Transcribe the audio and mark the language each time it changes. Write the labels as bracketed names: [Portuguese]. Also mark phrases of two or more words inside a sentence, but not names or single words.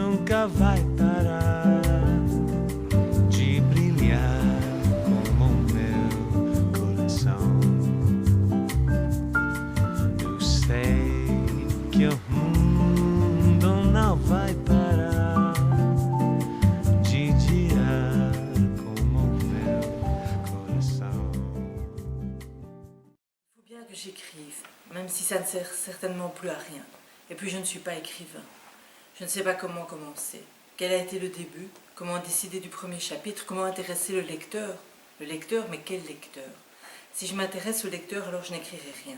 [Portuguese] nunca vai parar de brilhar como o meu coração. Eu sei que o mundo não vai parar de girar como o meu coração. [French] Il faut bien que j'écrive, même si ça ne sert certainement plus à rien. Et puis je ne suis pas écrivain. Je ne sais pas comment commencer. Quel a été le début? Comment décider du premier chapitre? Comment intéresser le lecteur? Le lecteur, mais quel lecteur? Si je m'intéresse au lecteur, alors je n'écrirai rien.